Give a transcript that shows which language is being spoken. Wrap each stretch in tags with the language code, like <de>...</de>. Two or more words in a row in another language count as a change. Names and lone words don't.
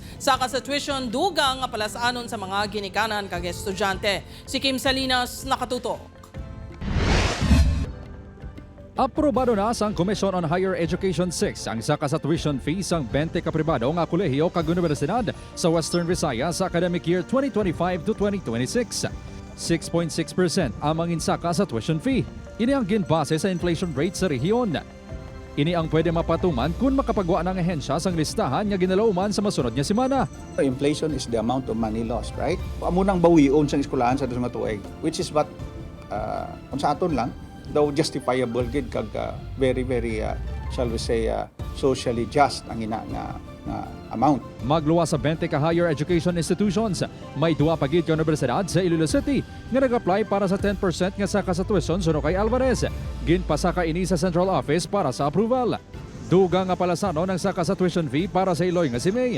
<hil>Saka sa tuition dugang nga palasanon sa mga ginikanan kag estudyante. Si Kim Salinas nakatutok. Aprobado na sang Commission on Higher Education 6 ang saka sa</hil> <en>tuition fee</en> <hil>sang 20 ka pribado nga kolehiyo kag universidad sa Western Visayas sa</hil> <en>academic year 2025 to 2026.</en> <hil>6.6% ang manginsaka sa</hil> <en>tuition fee.</en> <hil>Ini ang ginbase sa</hil> <en>inflation rate</en> <hil>sa rehiyon. Ini ang pwede mapatuman kung makapagawa ng ahensya sang listahan nga ginalauman sa masunod nga semana.</hil> <en>Inflation is the amount of money lost, right?</en> <hil>Amo nang bawion sa eskwelahan sa mga tuig,</hil> <en>which is what</en> <hil>kung sa aton lang daw justifiable gid kag</hil> <en>very shall we say socially just</en> <hil>ang ina nga amount. Magluwa sa 20 ka</hil> <en>higher education institutions,</en> <hil>may duwa pa gid ka universidad sa Iloilo City nga nag-apply para sa 10% nga saka sa tuition suno kay Alvarez. Ginpasaka ini sa</hil> <en>central office</en> <hil>para sa approval. Duga nga palasano ng saka sa</hil> <en>tuition fee</en> <hil>para sa Iloy nga si May.</hil>